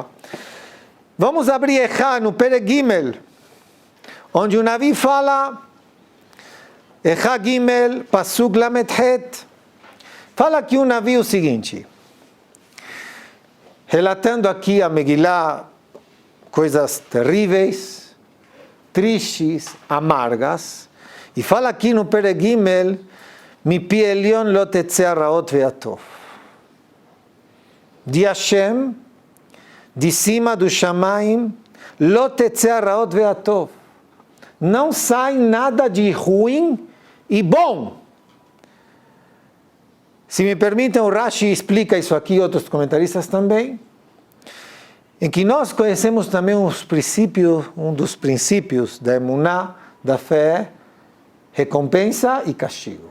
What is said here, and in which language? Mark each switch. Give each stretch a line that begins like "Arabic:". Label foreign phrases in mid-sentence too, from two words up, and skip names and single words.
Portuguese: Vamos abrir Echá no
Hebrew: פרק ג,
Portuguese: onde o Navi fala,
Hebrew: איכה ג, פסוק ל"ח,
Portuguese: fala aqui o Navi o seguinte, relatando aqui a Megillah, coisas terríveis, tristes, amargas, e fala aqui no
Hebrew: פרק ג, מפי עליון לא תצא הרעות והטוב.
Portuguese: De Hashem, de cima do Shamaim,
Hebrew: לא תצא הרעות והטוב.
Portuguese: Não sai nada de ruim e bom. Se me permitem, o Rashi explica isso aqui, outros comentaristas também, em que nós conhecemos também um dos princípios da emuná, da fé, recompensa e castigo.